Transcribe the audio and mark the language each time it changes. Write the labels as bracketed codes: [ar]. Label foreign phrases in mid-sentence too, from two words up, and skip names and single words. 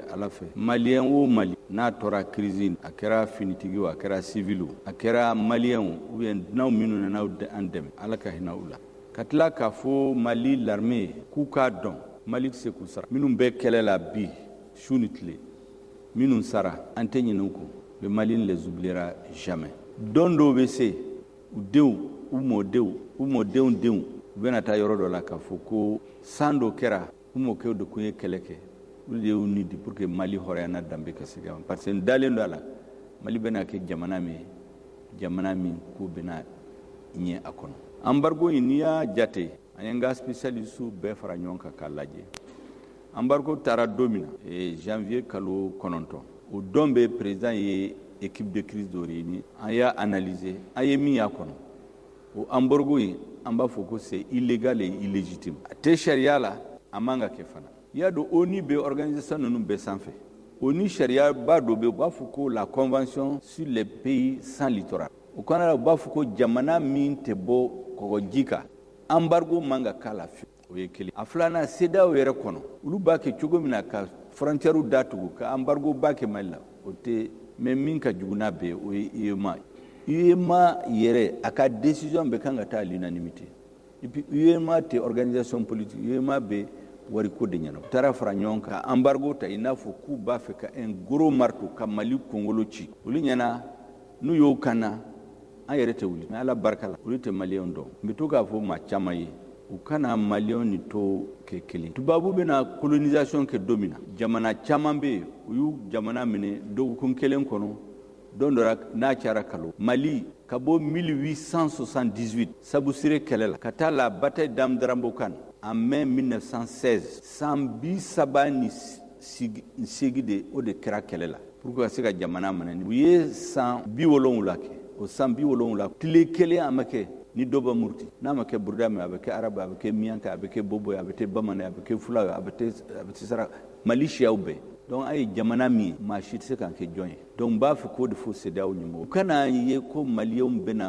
[bm] Ala fɛ maliyɛn o Mali n'a tɔra crise a kɛra finitigi a kɛra civil a kɛra maliyɛn ou bien n'aw minnu nana an dɛmɛ Ala ka hinɛ u la ka tila k'a fɔ Mali l'armée k'u k'a dɔn Mali tɛ se k'u sara minnu bɛ kɛlɛ la bi su ni tile minnu sara an tɛ ɲinɛ u kɔ [fr] le Mali ne les oubliera jamais [bm] don dɔw bɛ se u denw u mɔdenw denw u bɛna taa yɔrɔ dɔ la k'a fɔ ko san dɔ kɛra u mɔkɛw de kun ye kɛlɛ kɛ olu de y'u ni di [fr] pour que [bm] Mali hɔrɔnya danbe ka se ka parce que n dalen don a la Mali bɛna kɛ jamana min ko bɛna ɲɛ a kɔnɔ embargo in n'i y'a jate an ye n ka spécialiste bɛɛ fara ɲɔgɔn kan k'a lajɛ embargo taara don min na janvier kalo 9 o don bɛ président ye [fr] équipe de crise [bm] dɔ réuni an y'a analyser an ye min y'a kɔnɔ o embargo in an b'a fɔ ko [fr] c'est illégal et illégitime [bm] a tɛ sariya la a man ka kɛ fana i y'a dɔn ONU bɛ organisation ninnu bɛɛ sanfɛ ONU sariya ba dɔ bɛ u b'a fɔ ko [fr] la convention sur les pays sans littoral [bm] o kɔnɔ la u b'a fɔ ko jamana min tɛ bɔ kɔgɔji kan embargo man ka k'a la fiyewu o ye kelen a filanan CEDEAO yɛrɛ kɔnɔ olu b'a kɛ cogo min na ka frontière datugu ka embargo ba kɛ Mali la o tɛ mais min ka jugu n'a bɛɛ o ye UEMOA yɛrɛ a ka décision bɛ kan ka taa [fr] à l'unanimité et puis [bm] UEMOA tɛ organisation politique UEMOA bɛ wariko de ɲɛna u taara fara ɲɔgɔn kan embargo ta i n'a fɔ k'u b'a fɛ ka [fr] un gros marteau [bm] ka Mali kunkolo ci olu ɲɛna n'u y'o kanna an yɛrɛ tɛ wuli mais Ala barika la olu tɛ maliyɛnw dɔn n bɛ to k'a fɔ maa caman ye u kana maliyɛnw ni to kɛ kelen tubabu bɛna colonisation kɛ don min na jamana caman bɛ yen u y'u jamana minɛ dɔgɔkun kelen kɔnɔ don dɔ la n'a cayara kalo Mali ka bɔ 1878 Sabusire kɛlɛ la ka taa [fr] la bataille d'Amdarabokan en mai 1916 [bm] san 38 de o de kɛra kɛlɛ la [fr] pour que [bm] ka se ka jamana minɛ u ye san 70 kɛ o san 70 tile kelen a ma kɛ ni dɔ bɛ Muruti n'a ma kɛ Burda a bɛ kɛ Arabe a bɛ kɛ Miyanka a bɛ kɛ Bobo a bɛ kɛ Bamanan a bɛ kɛ Fula a bɛ kɛ Sara Mali siyaw bɛɛ donc a ye jamana min maa si tɛ se k'an kɛ jɔn ye donc n b'a fɛ k'o de fɔ CEDEAO ɲɛmɔgɔw u kana ye ko maliyɛnw